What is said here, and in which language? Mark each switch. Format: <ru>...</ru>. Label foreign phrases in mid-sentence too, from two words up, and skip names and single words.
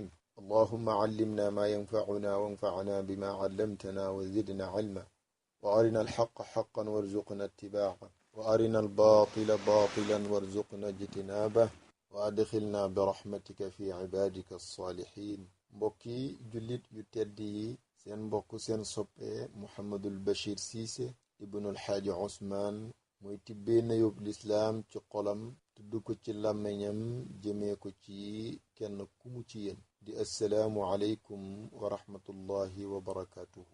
<ar>اللهم علمنا ما ينفعنا وانفعنا بما علمتنا وزدنا علما وأرنا الحق حقا وارزقنا اتباعه وأرنا الباطل باطلا وارزقنا اجتنابه وأدخلنا برحمتك في عبادك الصالحين.</ar> <wo>mbokki jullit yu tedd yi, seen mbokk seen soppe Mouhamadul Bachir Cissé ibnul Xaaji Ousmane muy tibbee nayób lislaam ci xolam tudd ko ci làmmiñam jëmee ko ci kenn ku mu ci yéen di</wo> <ar>السلام عليكم ورحمة الله وبركاته.</ar>